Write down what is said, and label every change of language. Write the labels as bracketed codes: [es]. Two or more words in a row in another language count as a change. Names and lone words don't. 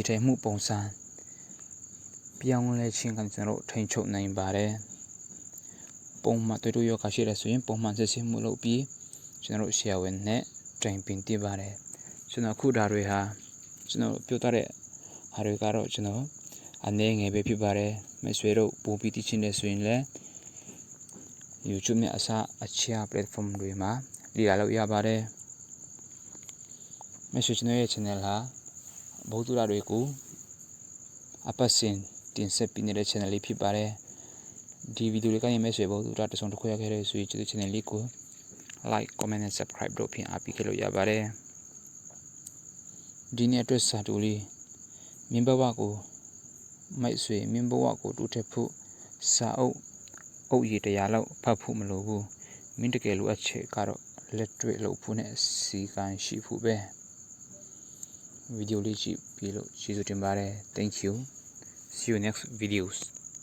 [my] ထိုင်မှုပုံစံပြောင်းလဲခြင်းကကျွန်တော်တို့ထိန်းချုပ်နိုင်ပါတယ်ပုံမှန်သွေးတိုးရောဂါရှိတယ်ဆိုရင်ပုံမှန်စစ်ဆေးမှုလုပ်ပြီးကျွန်တော်တို့ဆရာဝန်နဲ့တိုင်ပင်တင်ပါတယ်ကျွန်တော်ခုဒါတွေဟာကျွန်တော်ပြောထားတဲ့ဟာတွေကတော့ကျွန်တော်အနေငယ်ပဲဖြစ်ပါတယ်မဆွေတို့ပို့ပြီးသိချင်တယ်ဆိုရင်လည်း YouTube နဲ့အခြား platform တွေမှာလေ့လာလို့ရပါတယ် မဆွေကျွန်တော်ရဲ့ channel ဟာဗဟုသုတတွေကိုအပတ်စဉ်တင်ဆက်ပေးနေတဲ့ channel လေးဖြစ်ပါတယ်ဒီဗီဒီယိုလေးကနေမဆွေဗဟုသုတတစ်စုံတစ်ခုရခဲ့တဲ့ဆိုရင်ကျွန်တော် channel လေးကို [en] like comment and subscribe [my] တို့ဖြင့်အားပေးခဲ့လို့ရပါတယ် ဒီနေ့အတွက်စာတူလေးမင်းဘဝကိုမိုက်ဆွေမင်းဘဝကိုတူထက်ဖို့စာအုပ်ရည်100လောက်ဖတ်ဖို့မလိုဘူးမင်းတကယ်လိုအပ်ချက်ကတော့လက်တွေ့လုပ်ဖို့နဲ့စီကံရှိဖို့ပဲဗီဒီယိုလေးကြည့်ပြီးလို့ကျေးဇူးတင်ပါတယ် [en] Thank you see you next videos